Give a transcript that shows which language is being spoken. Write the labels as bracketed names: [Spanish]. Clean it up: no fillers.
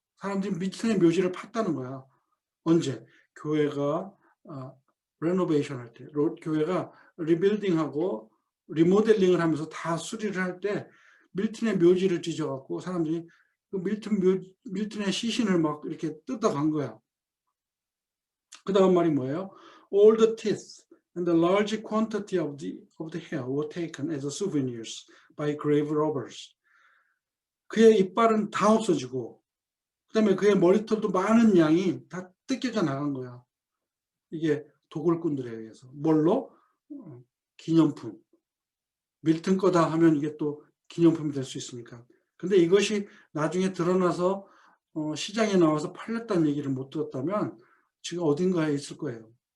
[Korean] 사람들이 밀턴의 묘지를 팠다는 거야. 언제? 교회가 레노베이션 할 때, 교회가 리빌딩하고 리모델링을 하면서 다 수리를 할 때 밀턴의 묘지를 찢어갖고 사람들이 그 밀턴의 시신을 막 이렇게 뜯어간 거야. 그 다음 말이 뭐예요? [English] All the teeth and the large quantity of the hair were taken as souvenirs by grave robbers. [Korean] 그의 이빨은 다 없어지고, 그 다음에 그의 머리털도 많은 양이 다 뜯겨져 나간 거야. 이게 도굴꾼들에 의해서. 뭘로? 기념품. 밀턴 거다 하면 이게 또 기념품이 될 수 있으니까. 근데 이것이 나중에 드러나서 시장에 나와서 팔렸다는 얘기를 못 들었다면 지금 어딘가에 있을 거예요.